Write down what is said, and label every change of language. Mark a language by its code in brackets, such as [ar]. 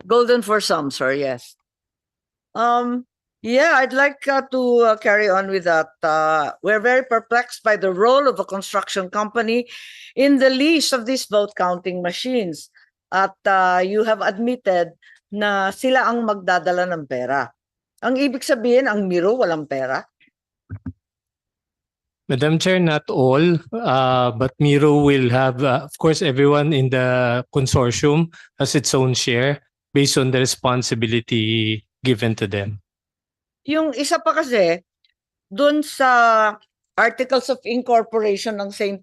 [en] Golden for some, sir, yes. Yeah, I'd like to carry on with that. We're very perplexed by the role of a construction company in the lease of these vote counting machines. [tl] At [en] you have admitted [tl] na sila ang magdadala ng pera. Ang ibig sabihin, ang Miru walang pera? [en] Madam Chair, not all, but Miru will have, of course, everyone in the consortium has its own share based on the responsibility given to them. [tl] Yung isa pa kasi, dun sa Articles of Incorporation ng St.